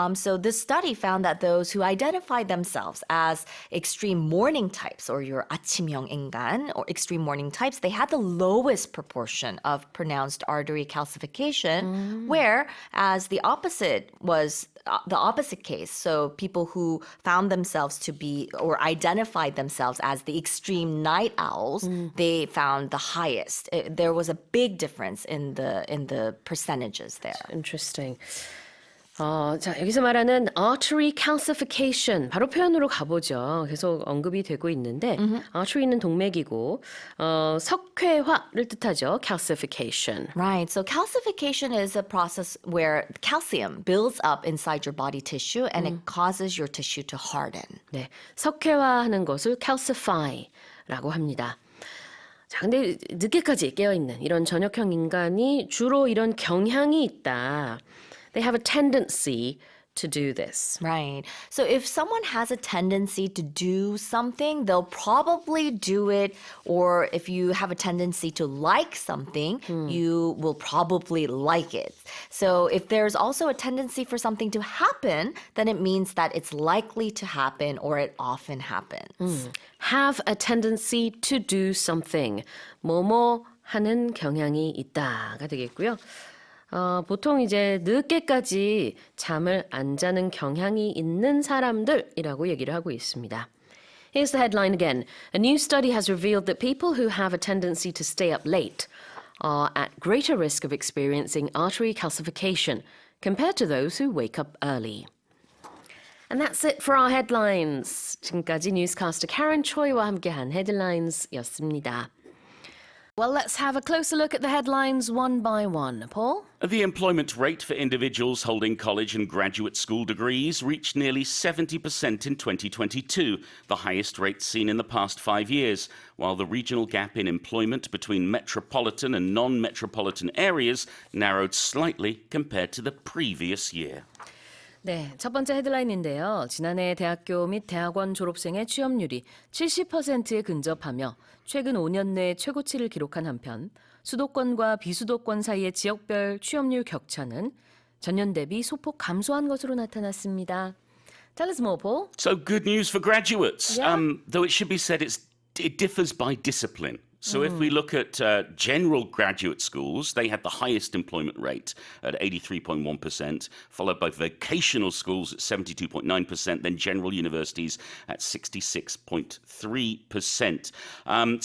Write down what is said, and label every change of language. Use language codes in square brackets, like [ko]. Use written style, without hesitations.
[en] So this study found that those who identified themselves as extreme morning types or your [ko] 아침형 인간 [en] or extreme morning types, they had the lowest proportion of pronounced artery calcification, whereas the opposite was the opposite case. So people who found themselves to be or identified themselves as the extreme night owls, they found the highest. There was a big difference in the percentages there. Interesting. [ko] 자, 여기서 말하는 artery calcification 바로 표현으로 가보죠. 계속 언급이 되고 있는데 artery는 동맥이고 석회화를 뜻하죠. [en] calcification. Right. So calcification is a process where calcium builds up inside your body tissue and it causes your tissue to harden. [ko] 네, 석회화하는 것을 calcify라고 합니다. 자, 근데 늦게까지 깨어있는 이런 저녁형 인간이 주로 이런 경향이 있다. [en] They have a tendency to do this. Right. So if someone has a tendency to do something, they'll probably do it. Or if you have a tendency to like something, you will probably like it. So if there's also a tendency for something to happen, then it means that it's likely to happen or it often happens. Have a tendency to do something. [ko] 뭐뭐 하는 경향이 있다가 되겠고요. 보통 이제 늦게까지 잠을 안 자는 경향이 있는 사람들이라고 얘기를 하고 있습니다. [en] Here's the headline again. A new study has revealed that people who have a tendency to stay up late are at greater risk of experiencing artery calcification compared to those who wake up early. And that's it for our headlines. [ko] 지금까지 뉴스캐스터 Karen Choi와 함께한 헤드라인스였습니다. [en] Well, let's have a closer look at the headlines one by one. Paul? The employment rate for individuals holding college and graduate school degrees reached nearly 70% in 2022, the highest rate seen in the past 5 years, while the regional gap in employment between metropolitan and non-metropolitan areas narrowed slightly compared to the previous year. [ko] 네, 첫 번째 헤드라인인데요. 지난해 대학교 및 대학원 졸업생의 취업률이 70%에 근접하며 최근 5년 내 최고치를 기록한 한편 수도권과 비수도권 사이의 지역별 취업률 격차는 전년 대비 소폭 감소한 것으로 나타났습니다. [en] Tell us more, Paul. So good news for graduates, Yeah. though it should be said it differs by discipline. So if we look at general graduate schools, they had the highest employment rate at 83.1%, followed by vocational schools at 72.9%, then general universities at 66.3%.